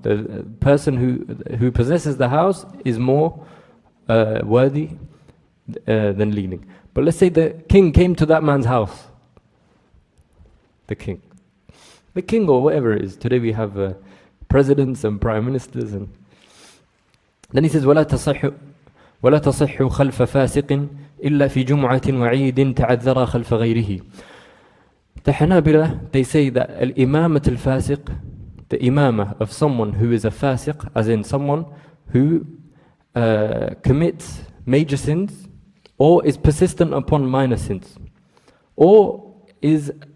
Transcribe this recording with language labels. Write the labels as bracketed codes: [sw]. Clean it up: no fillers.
[en] The person who possesses the house is more worthy than leading. But let's say the king came to that man's house. The king or whatever it is. Today we have presidents and prime ministers. And then he says, [ar] وَلَا تَصِحُّ خَلْفَ فَاسِقٍ إِلَّا فِي جُمْعَةٍ وَعِيدٍ تَعَذَّرَ خَلْفَ غَيْرِهِ. [en] The Hanabila, they say that al-imamat al-fasiq, the imamah of someone who is a fasiq, as in someone who commits major sins, or is persistent upon minor sins, or is